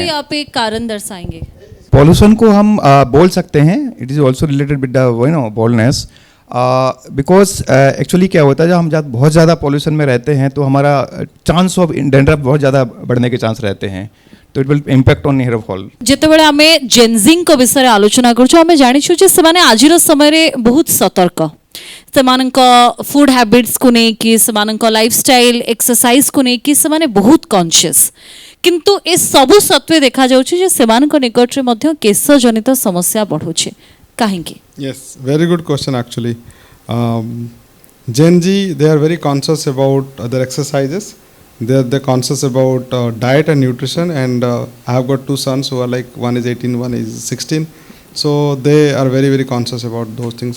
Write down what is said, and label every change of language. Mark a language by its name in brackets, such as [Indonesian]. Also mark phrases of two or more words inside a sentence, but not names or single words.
[Hindi] भी आप एक कारण दर्शाएंगे. पॉल्यूशन को हम बोल सकते हैं [English] it is also related with the baldness because actually [Hindi] क्या होता है जब हम बहुत ज़्यादा पॉल्यूशन में रहते हैं तो हमारा [English] chance of dandruff [Hindi] बहुत ज़्यादा बढ़ने के चांस रहते हैं. [English] तो it will impact on hair fall. [Odia] ଯେତେବେଳେ ଆମେ ଜେନଜିଙ୍କ ବିଷୟରେ ଆଲୋଚନା କରୁଛୁ ଆମେ ଜାଣିଛୁ ଯେ ସେମାନେ ଆଜିର ସମୟରେ ବହୁତ ସତର୍କ. ସେମାନଙ୍କ [English] food habitsକୁ [Odia] ନେଇକି ସେମାନଙ୍କ [English] lifestyle exerciseକୁ [Odia] ନେଇକି ସେମାନେ ବହୁତ କନସିୟସ୍. କିନ୍ତୁ ଏ ସବୁ ସତ୍ତ୍ୱେ ଦେଖାଯାଉଛି ଯେ ସେମାନଙ୍କ ନିକଟରେ ମଧ୍ୟ କେଶ ଜନିତ ସମସ୍ୟା ବଢ଼ୁଛି. କାହିଁକି? [English] Yes, very good question actually. Gen Z, they are very conscious about their exercises. They're conscious about diet and nutrition, and I have got 2 sons who are like one is 18, one is 16. So they are very very conscious about those things.